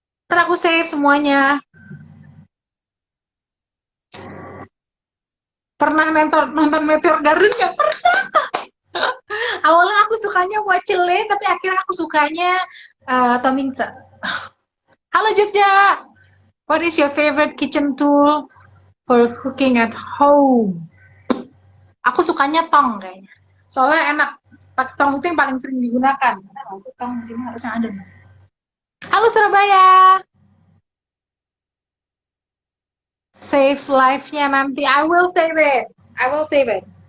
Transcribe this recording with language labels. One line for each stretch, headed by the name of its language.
Indonesian: Ntar aku save semuanya. Pernah nonton Meteor Garden nggak? Pernah. Awalnya aku sukanya Wacele, tapi akhirnya aku sukanya Tom Mingse. Halo Jogja.
English: What is your favorite kitchen tool for cooking at home?
Indonesian: Aku sukanya tong kayaknya. Soalnya enak. Tong itu yang paling sering digunakan. Karena nggak tong di sini harusnya ada. Halo Surabaya. Save live-nya nanti.
English: I will save it. I will save it.